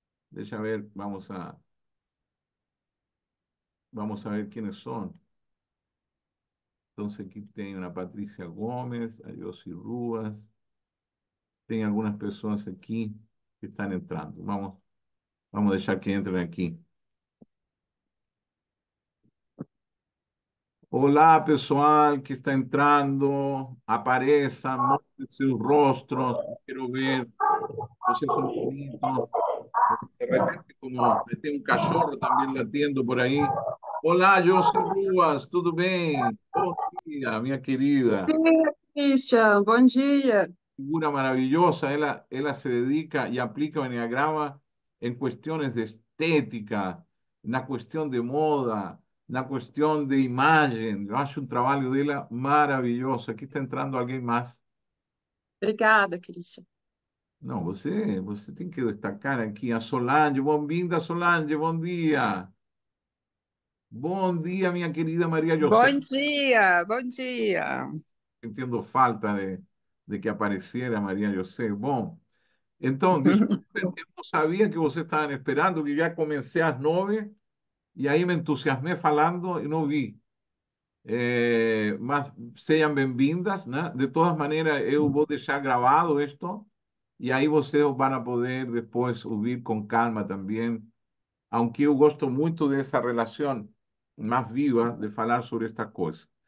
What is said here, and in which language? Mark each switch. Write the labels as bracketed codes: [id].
[es] Deja ver, vamos a ver quiénes son. Entonces aquí tem una Patricia Gómez, a Yossi Ruas, tem algunas personas aquí que están entrando. Vamos a dejar que entren aquí. [pt] Olá, pessoal que está entrando, apareçam, mostrem seus rostros, quero ver, vocês são bonitos, de repente como tem um cachorro também latindo por aí. Olá, Josi Ruas, tudo bem? Bom dia, minha querida. Christian, bom dia. [es] Figura maravillosa, ella se dedica y aplica el enneagrama en cuestiones de estética, una cuestión de moda, una cuestión de imagen. Yo acho un trabajo de ella maravilloso. Aquí está entrando alguien más. [pt] Obrigada, Christian. Não, você tem que destacar aqui a Solange. Bom-vinda, Solange. Bom dia. Bom dia, minha querida Maria José. Bom dia, bom dia. [es] Sintiendo falta de que apareciera María José. [pt] Bom, então, desculpe, eu não sabia que vocês estavam esperando, que já comecei às 9 e aí me entusiasmei falando e não vi. Mas sejam bem-vindas, né? De todas maneiras, eu vou deixar gravado isto e aí vocês vão poder depois ouvir com calma também, aunque eu gosto muito dessa relação mais viva de falar sobre esta coisa.